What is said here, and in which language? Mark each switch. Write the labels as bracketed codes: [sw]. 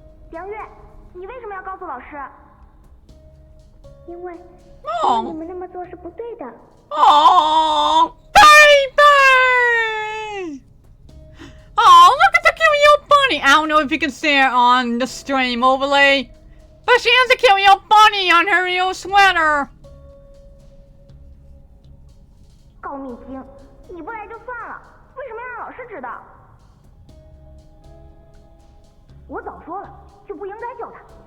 [zh] 杨月，你为什么要告诉老师？因为你们那么做是不对的。 [en] Oh, baby! Oh, look at the cute little bunny. I don't know if you can see it on the stream overlay, but she has a cute little bunny on her little sweater. [zh] 告密精，你不来就算了，为什么要让老师知道？我早说了，就不应该救他。